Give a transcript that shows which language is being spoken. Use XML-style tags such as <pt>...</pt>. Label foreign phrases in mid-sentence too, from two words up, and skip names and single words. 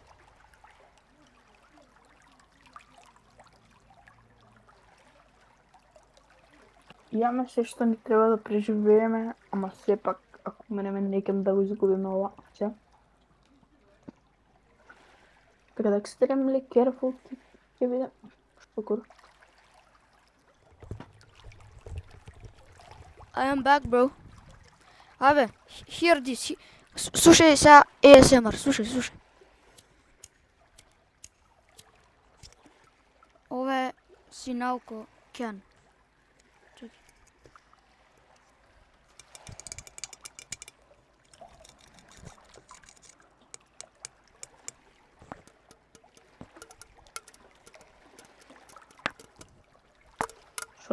<mk>Имаме се што ни треба да преживееме, ама сепак, ако менеме некем да го изгубиме ова, че? Така да</mk> <en>extremely careful</en> <mk>ќе биде. Шокур.</mk> <en>I am back, bro.</en> <mk>Абе,</mk> <en>hear this.</en> <mk>Слушај сега ASMR, слушај. Ова е синалко Кен. Чекай. Шо?</mk>